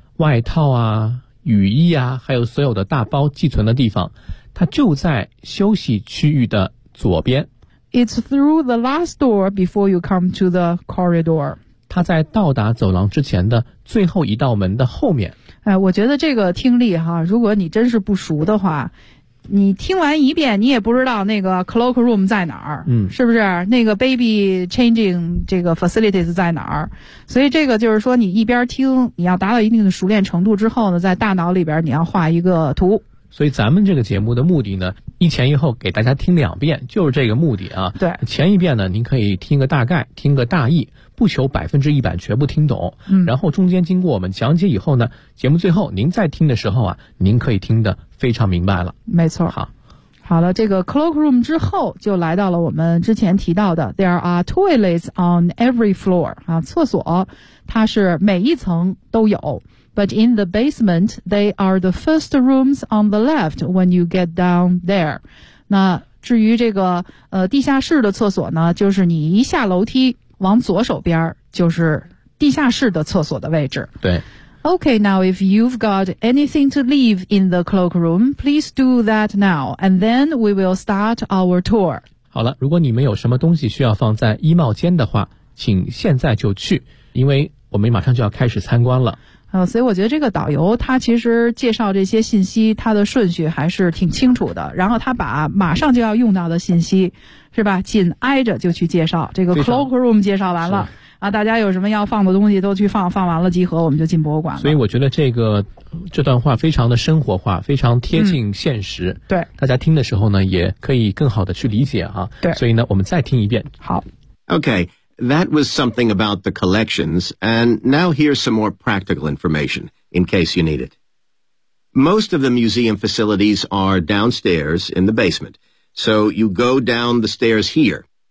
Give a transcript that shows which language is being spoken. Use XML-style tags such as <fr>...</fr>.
<zh>外套啊、雨衣啊，还有所有的大包寄存的地方，它就在休息区域的左边。</zh> <en>It's through the last door before you come to the corridor.</en> <zh>它在到达走廊之前的最后一道门的后面。哎，我觉得这个听力哈，如果你真是不熟的话，你听完一遍你也不知道那个 cloak room 在哪儿，嗯，是不是那个 baby changing 这个 facilities 在哪儿，所以这个就是说你一边听，你要达到一定的熟练程度之后呢，在大脑里边你要画一个图。所以咱们这个节目的目的呢，一前一后给大家听两遍，就是这个目的啊。对，前一遍呢您可以听个大概，听个大意，不求100%全部听懂，嗯，然后中间经过我们讲解以后呢，节目最后您再听的时候啊，您可以听得非常明白了。没错。好，好了，这个 cloak room 之后就来到了我们之前提到的</zh> <en>there are toilets on every floor</en> <zh>啊，厕所它是每一层都有。</zh> <en>But in the basement, they are the first rooms on the left when you get down there.</en> <zh>那至于这个地下室的厕所呢，就是你一下楼梯往左手边就是地下室的厕所的位置。对。</zh> <en>Okay, now if you've got anything to leave in the cloak room, please do that now, and then we will start our tour.</en> <zh>好了，如果你们有什么东西需要放在衣帽间的话，请现在就去，因为我们马上就要开始参观了。所以我觉得这个导游他其实介绍这些信息，他的顺序还是挺清楚的，然后他把马上就要用到的信息是吧，紧挨着就去介绍这个 cloak room， 介绍完了啊，大家有什么要放的东西都去放，放完了集合，我们就进博物馆了。所以我觉得这段话非常的生活化，非常贴近现实。嗯，对，大家听的时候呢也可以更好的去理解啊。对，所以呢我们再听一遍。好。</zh> <en>OKThat was something about the collections, and now here's some more practical information, in case you need it. Most of the museum facilities are downstairs in the basement, so you go down the stairs here.</en>